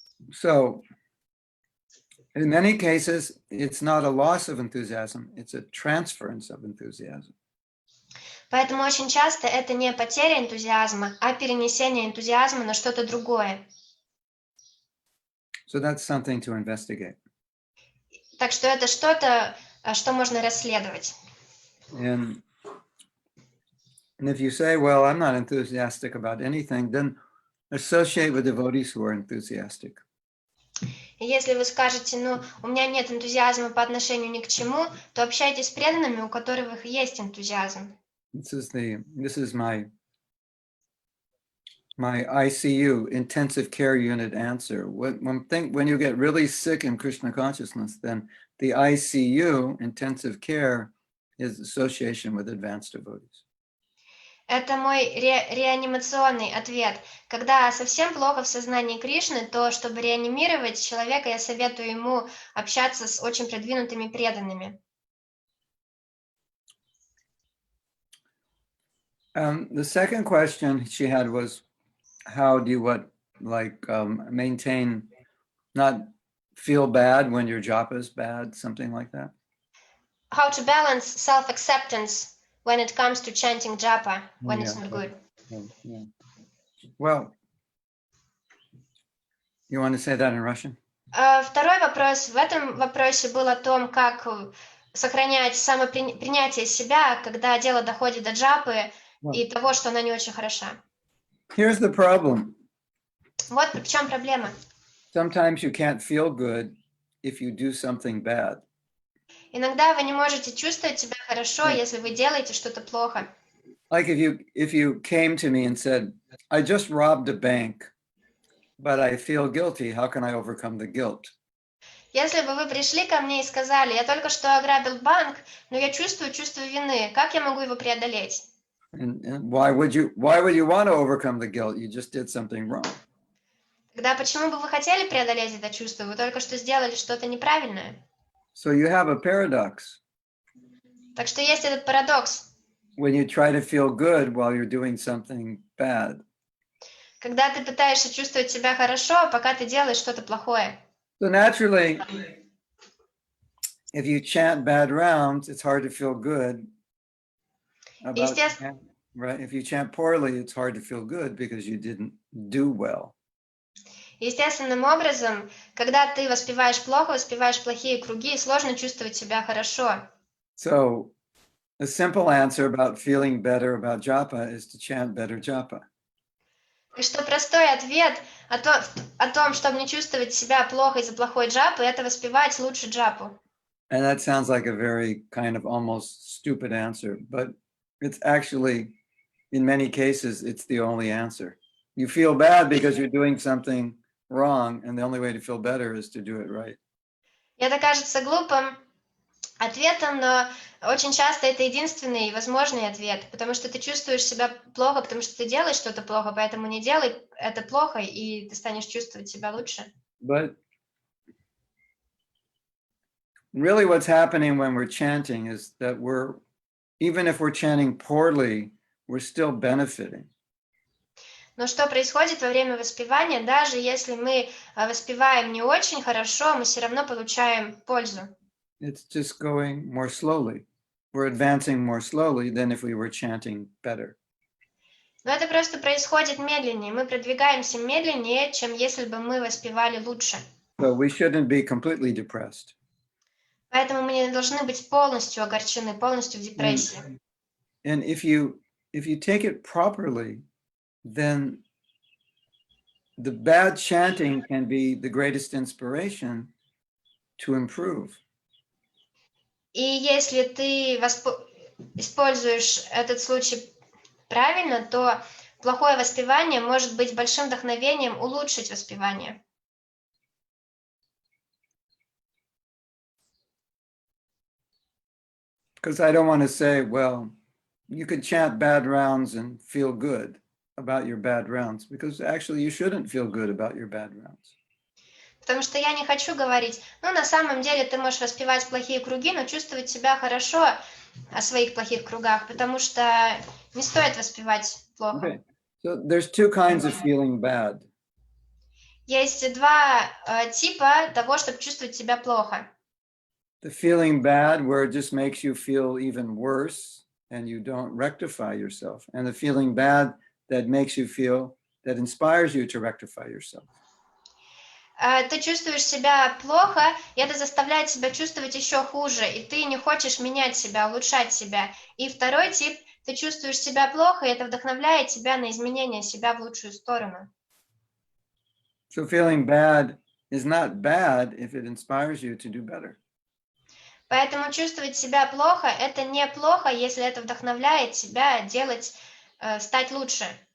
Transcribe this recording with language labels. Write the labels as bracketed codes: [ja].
[en] So in many cases, it's not a loss of enthusiasm, it's a transference of enthusiasm. [ru] Поэтому очень часто это не потеря энтузиазма, а перенесение энтузиазма на что-то другое. [en] So that's something to investigate. [ru] Так что это что-то, что можно расследовать. [en] And if you say, well, I'm not enthusiastic about anything, then associate with devotees who are enthusiastic. [ru] И если вы скажете, ну, у меня нет энтузиазма по отношению ни к чему, то общайтесь с преданными, у которых есть энтузиазм. [en] This is my ICU, intensive care unit answer. When you get really sick in Krishna consciousness, then the ICU, intensive care, is association with advanced devotees. [ru] Это мой реанимационный ответ. Когда совсем плохо в сознании Кришны, то чтобы реанимировать человека, я советую ему общаться с очень продвинутыми преданными. [en] The second question she had was, how do maintain, not feel bad when your japa is bad, something like that? How to balance self-acceptance when it comes to chanting japa when it's not good. Yeah. Well, you want to say that in Russian? [ru] Второй вопрос в этом вопросе был о том, как сохранять самопринятие себя, когда дело доходит до джапы и того, что она не очень хороша. [en] Here's the problem. [ru] Вот в чем проблема. [en] Sometimes you can't feel good if you do something bad. [ru] Иногда вы не можете чувствовать себя хорошо, если вы делаете что-то плохо. [en] Like if you came to me and said, I just robbed a bank, but I feel guilty, how can I overcome the guilt? [ru] Если бы вы пришли ко мне и сказали, я только что ограбил банк, но я чувствую чувство вины, как я могу его преодолеть? [en] And why would you want to overcome the guilt? You just did something wrong. [ru] Тогда почему бы вы хотели преодолеть это чувство? Вы только что сделали что-то неправильное. [en] So you have a paradox. [ru] Так что есть этот парадокс. [en] When you try to feel good while you're doing something bad. [ru] Когда ты пытаешься чувствовать себя хорошо, пока ты делаешь что-то плохое. [en] So naturally, if you chant bad rounds, it's hard to feel good. Right? If you chant poorly, it's hard to feel good because you didn't do well. [ru] Естественным образом, когда ты воспеваешь плохо, воспеваешь плохие круги, сложно чувствовать себя хорошо. [en] So a simple answer about feeling better about japa is to chant better japa. [ru] И что простой ответ о том, чтобы не чувствовать себя плохо из-за плохой джапы, это воспевать лучше джапу. [en] And that sounds like a very kind of almost stupid answer, but it's actually, in many cases, it's the only answer. You feel bad because you're doing something wrong, and the only way to feel better is to do it right. [ru] И это кажется глупым ответом, но очень часто это единственный возможный ответ, потому что ты чувствуешь себя плохо, потому что ты делаешь что-то плохо, поэтому не делай это плохо, и ты станешь чувствовать себя лучше. [en] But really what's happening when we're chanting is that even if we're chanting poorly, we're still benefiting. [ru] Но что происходит во время воспевания, даже если мы воспеваем не очень хорошо, мы все равно получаем пользу. [en] It's just going more slowly. We're advancing more slowly than if we were chanting better. [ru] Но это просто происходит медленнее. Мы продвигаемся медленнее, чем если бы мы воспевали лучше. [en] So we shouldn't be completely depressed. [ru] Поэтому мы не должны быть полностью огорчены, полностью в депрессии. [en] And if you take it properly, then the bad chanting can be the greatest inspiration to improve. [ru] И если ты используешь этот случай правильно, то плохое воспевание может быть большим вдохновением улучшить воспевание. [en] Because I don't want to say, well, you could chant bad rounds and feel good about your bad rounds, because actually you shouldn't feel good about your bad rounds. [ru] Потому что я не хочу говорить, на самом деле ты можешь воспевать плохие круги, но чувствовать себя хорошо о своих плохих кругах, потому что не стоит воспевать плохо. [en] Okay. So there's two kinds of feeling bad. [ru] Есть два типа того, чтобы чувствовать себя плохо. [en] The feeling bad where it just makes you feel even worse and you don't rectify yourself. And the feeling bad that makes you feel, that inspires you to rectify yourself. [ru] Ты чувствуешь себя плохо, и это заставляет себя чувствовать еще хуже, и ты не хочешь менять себя, улучшать себя. И второй тип, ты чувствуешь себя плохо, и это вдохновляет тебя на изменение себя в лучшую сторону. [en] So feeling bad is not bad if it inspires you to do better. [ru] Поэтому чувствовать себя плохо – это не плохо, если это вдохновляет тебя делать, стать лучше.